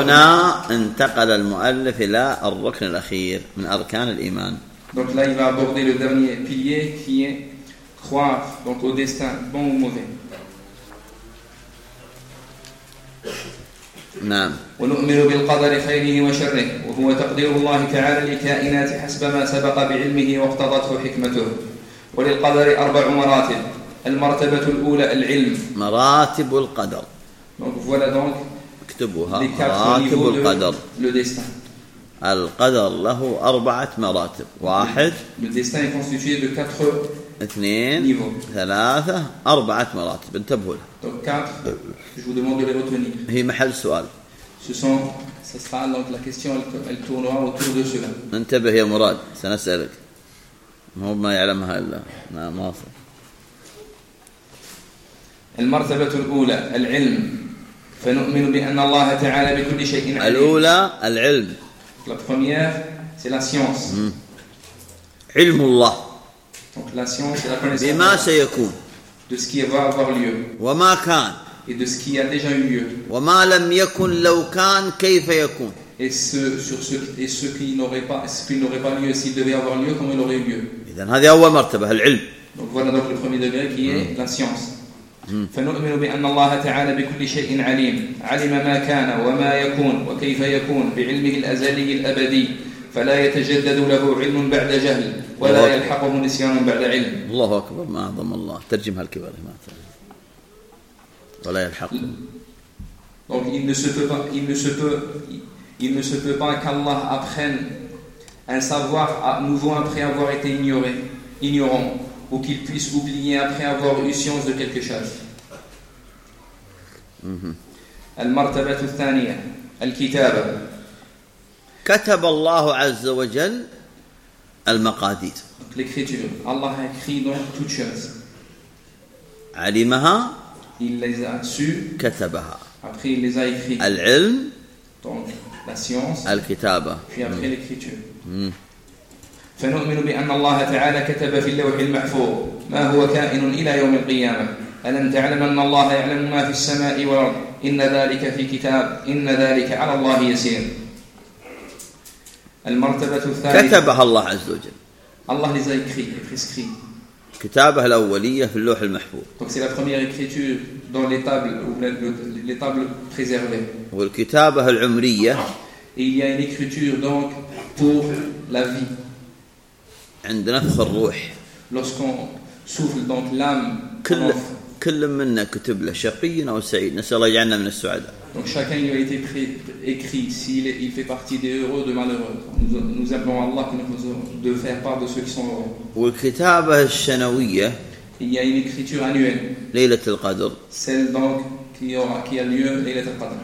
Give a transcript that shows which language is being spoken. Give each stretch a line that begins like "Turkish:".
Arabic: هنا انتقل المؤلف إلى الركن الأخير من أركان الإيمان.
French: Donc là il va aborder le dernier pilier qui est croire donc au destin bon ou mauvais.
Arabic: نعم. ونؤمن بالقدر خيره وشره وهو تقدير الله تعالى لكائنات حسب ما سبق بعلمه واقتضته حكمته. وللقدر أربع مراتب. المرتبة الأولى العلم. مراتب القدر.
French: Donc voilà donc
Arabic: اكتبوها. مراتب القدر.
French: Le destin.
Arabic: القدر له أربعة مراتب. واحد.
French: Le destin est constitué de quatre.
Arabic: اثنين.
French: Niveau.
Arabic: ثلاثة. أربعة مراتب. انتبهوا لها.
French: Donc quatre. Je vous demande de les retenir.
Arabic: هي محل سؤال.
French: Ce sont. Ce sera donc la question. Elle tournera autour de cela.
Arabic: انتبه يا مراد. سنسألك. مو ما يعلمها إلا. نعم واصل. المرتبة الأولى العلم. فنؤمن بأن الله تعالى بكل شيء عليم. الأولى العلم.
French: La première, c'est la science.
Arabic: علم الله.
French: Donc la science, c'est la connaissance.
Arabic: بما سيكون.
French: De ce qui va avoir lieu.
Arabic: وما كان.
French: Et de ce qui a déjà eu lieu.
Arabic: وما لم يكن لو كان كيف يكون.
French: Et ce sur ce et ce qui n'aurait pas ce qui n'aurait pas lieu s'il devait avoir lieu comment il aurait eu lieu.
Arabic: إذن هذه أول مرتبة العلم.
French: Donc voilà donc le premier degré qui est la science.
Arabic: فنؤمن بأن الله تعالى بكل شيء عليم، علم ما كان وما يكون وكيف يكون بعلمه الأزلي الأبدي، فلا يتجدد له علم بعد جهل، ولا يلحقه نسيان بعد علم. الله أكبر ما أعظم الله. ترجم هالكبر ما تعلم. ولا يلحق.
French: Donc il ne se peut pas, qu'Allah apprenne un savoir à nouveau après avoir été ignoré, ignorant. Ou qu'il puisse oublier après avoir eu science de quelque chose.
Arabic: المرتبة الثانية الكتابة. كتب الله عز وجل المقادير.
French: L'écriture. Allah a écrit donc toutes choses.
Arabic: علمها.
French: Il les a su.
Arabic: كتبها.
French: Après il les a écrit.
Arabic: العلم.
French: Donc la science.
Arabic: الكتابة.
French: Puis après l'écriture.
Arabic: فنؤمن بأن الله تعالى كتب في اللوح المحفوظ ما هو كائن إلى يوم القيامة. ألم تعلم أن الله يعلم ما في السماء والأرض إن ذلك في كتاب إن ذلك على الله يسير. المرتبة الثالثة. كتبها الله عز وجل.
French: الله les a écrit et prescrit.
Arabic: كتابه الأولية في اللوح المحفوظ.
French: Donc c'est la première écriture dans les tables ou les tables préservées.
Arabic: والكتابة العمرية.
French: Il y a une écriture donc pour la vie.
Arabic: عند نفخ الروح.
French: Lorsqu'on souffle donc l'âme.
Arabic: كل كل منا كتب له شقي او سعيد نسال الله يجعلنا من السعداء
French: donc chacun lui a été écrit s'il est, il fait partie des heureux de malheureux nous appelons Allah qui nous de faire part de ceux qui sont heureux
Arabic: والكتابة الشنوية
French: il y a une écriture annuelle
Arabic: ليلة القدر
French: celle donc qui a lieu ليلة القدر